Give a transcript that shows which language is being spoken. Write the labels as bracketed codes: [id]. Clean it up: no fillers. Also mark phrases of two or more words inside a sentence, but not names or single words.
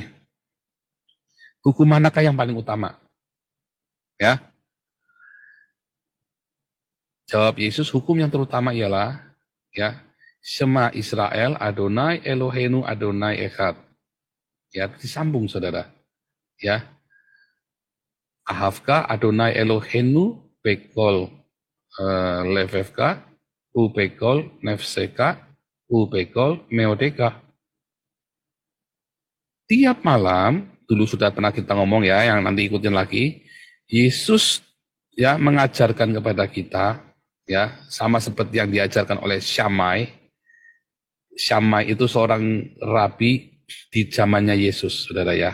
[id] Hukum manakah yang paling utama? Ya. Jawab Yesus, hukum yang terutama ialah, ya, [he] שמע ישראל, אדוני אלוהינו אדוני אחד. [id] Ya, disambung saudara. Ya. [he] אהבך אדוני אלוהינו בכל לבבך ובכל נפשך ובכל מאודך. [id] Tiap malam, dulu sudah pernah kita ngomong ya, yang nanti ikutin lagi, Yesus ya mengajarkan kepada kita, ya, sama seperti yang diajarkan oleh Syamai. Syamai itu seorang rabi di zamannya Yesus, saudara ya.